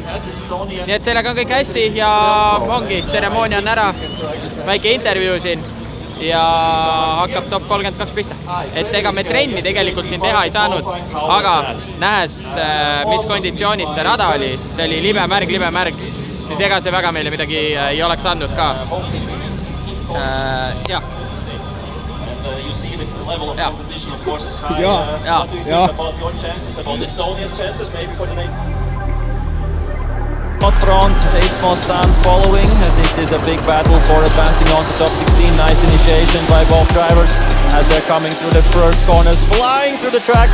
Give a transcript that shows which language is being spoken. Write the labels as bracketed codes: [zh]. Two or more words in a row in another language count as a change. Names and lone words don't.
[et] Nii et sellega on kõik hästi ja ongi, tseremoonia on ära, väike intervjuu siin ja hakkab top 32 pihta. Et ega me trenni tegelikult siin teha ei saanud, aga nähes, mis konditsioonis see rada oli, see oli libe märg, siis ega see väga meile midagi ei oleks andnud ka. Jah. [en] Not front, Eidsmo Sand following. This is a big battle for advancing on to top 16. Nice initiation by both drivers as they're coming through the first corners, flying through the track.